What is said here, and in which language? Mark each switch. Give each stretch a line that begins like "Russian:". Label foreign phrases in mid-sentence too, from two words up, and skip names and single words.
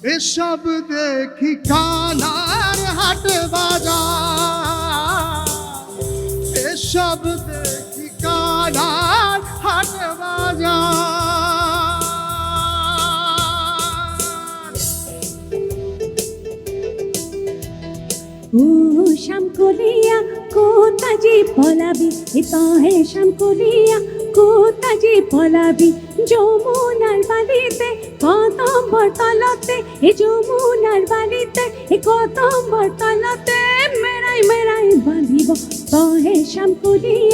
Bangla: এসব দেখি কানার হাট বাজার, এসব দেখি কানার হাট বাজার।
Assamese: ও শ্যামকলিয়া কোথাজি পলাবি, এ তহে শ্যামকলিয়া কোথাজি পলাবি, যমুনার বালিতে কদম্বর তলতে, এ যমুনার বালিতে এ কদম্বর তলতে, মেরাই মেরাই বাঁধিব তহে শ্যামকলিয়া